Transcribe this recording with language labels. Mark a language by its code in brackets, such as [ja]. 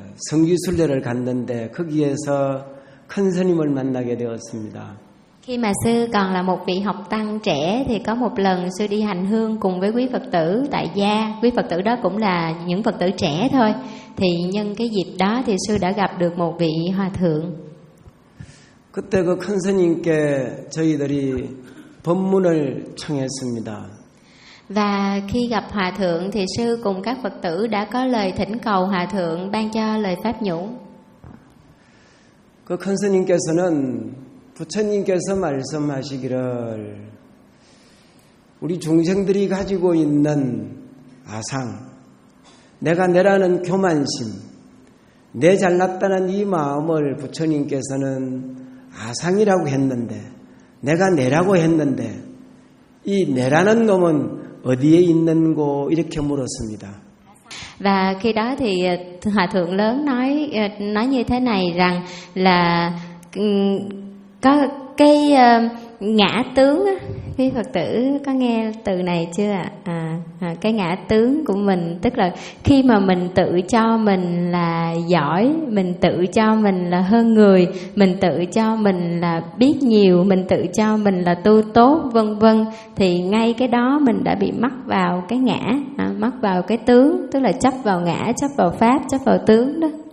[ko] 성지 순례를 갔는데 거기에서 큰 스님을 만나게 되었습니다. [vi] Khi mà sư còn là một vị học tăng trẻ thì có một lần sư đi hành hương cùng với quý Phật tử tại gia. Quý Phật tử đó cũng là những Phật tử trẻ thôi. Thì nhân cái dịp đó thì sư đã gặp được một vị hòa thượng. [ko] 그때 그 큰 스님께 저희들이 법문을 청했습니다. [vi] Và khi gặp hòa thượng thì sư cùng các Phật tử đã có lời thỉnh cầu hòa thượng ban cho lời pháp nhũ. [ko] 그 큰 스님께서는 부처님께서 말씀하시기를 우리 중생들이 가지고 있는 아상, 내가 내라는 교만심, 내 잘났다는 이 마음을 부처님께서는 아상이라고 했는데 내가 내라고 했는데 이 내라는 놈은 어디에 있는고 이렇게 물었습니다. [vi] Và khi đó thì hòa thượng lớn nói như thế này rằng là có cái ngã tướng, quý Phật tử có nghe từ này chưa ạ? Cái ngã tướng của mình, tức là khi mà mình tự cho mình là giỏi, mình tự cho mình là hơn người, mình tự cho mình là biết nhiều, mình tự cho mình là tu tốt, vân vân, thì ngay cái đó mình đã bị mắc vào cái ngã, mắc vào cái tướng, tức là chấp vào ngã, chấp vào pháp, chấp vào tướng đó.